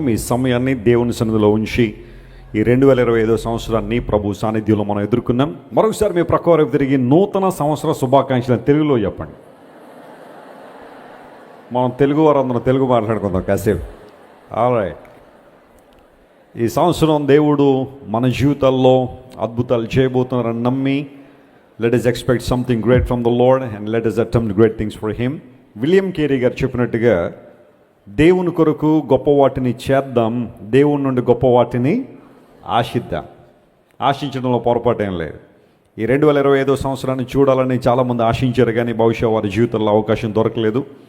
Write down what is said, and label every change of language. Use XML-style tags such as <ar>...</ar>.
<te>మీ సమయాన్ని దేవుని సన్నిధిలో ఉంచి ఈ 2025 సంవత్సరాన్ని ప్రభు సాన్నిధ్యంలో మనం ఎదుర్కొన్నాం. మరొకసారి మీ ప్రక్క వైపు తిరిగి నూతన సంవత్సర శుభాకాంక్షలను తెలుగులో చెప్పండి. మనం తెలుగు వారందరం తెలుగు మాట్లాడుకుందాం కాసేపు. ఆల్రైట్. ఈ సంవత్సరం దేవుడు మన జీవితాల్లో అద్భుతాలు చేయబోతున్నారని నమ్మి</te> <en>let us expect something great from the Lord and let us attempt great things for him.</en> <te>William Carey గారు చెప్పినట్టుగా దేవుని కొరకు గొప్ప వాటిని చేద్దాం, దేవుని నుండి గొప్ప వాటిని ఆశిద్దాం. ఆశించడంలో పొరపాటు ఏం లేదు. ఈ 2025 సంవత్సరాన్ని చూడాలని చాలామంది ఆశించారు, కానీ బహుశా వారి జీవితంలో అవకాశం దొరకలేదు.</te>